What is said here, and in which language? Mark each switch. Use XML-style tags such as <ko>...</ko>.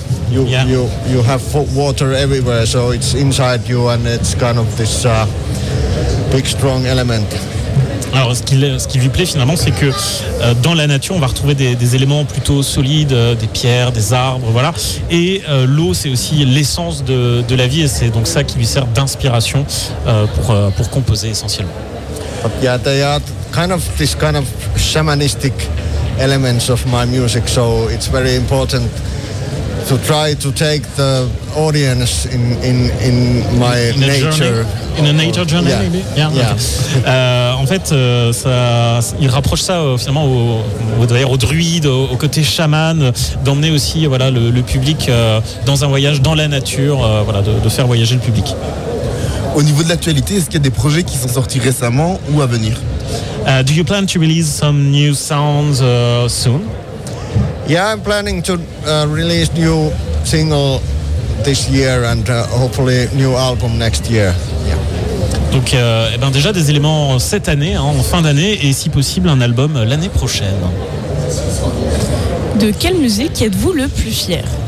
<en>you have water everywhere, so it's inside you and it's kind of this big strong element.</en> <fr>Alors, ce qui lui plaît finalement, c'est que dans la nature, on va retrouver des éléments plutôt solides, des pierres, des arbres, voilà. Et l'eau, c'est aussi l'essence de la vie, et c'est donc ça qui lui sert d'inspiration pour composer essentiellement.</fr> <en>But yeah, they are kind of this kind of shamanistic elements of my music, so it's very important to try to take the audience in my in nature. In a nature journey, yeah. Maybe. Yeah. Yeah.</en> <fr>En fait, il rapproche ça finalement aux druides, au côté chaman, d'emmener aussi voilà le public dans un voyage dans la nature, voilà, de faire voyager le public. Au niveau de l'actualité, est-ce qu'il y a des projets qui sont sortis récemment ou à venir?</fr> <en>Do you plan to release some new sounds soon? Yeah, I'm planning to release new single this year and hopefully new album next year. Yeah.</en> <fr>Donc, et ben déjà des éléments cette année, hein, en fin d'année, et si possible un album l'année prochaine. De quelle musique êtes-vous le plus fier?</fr>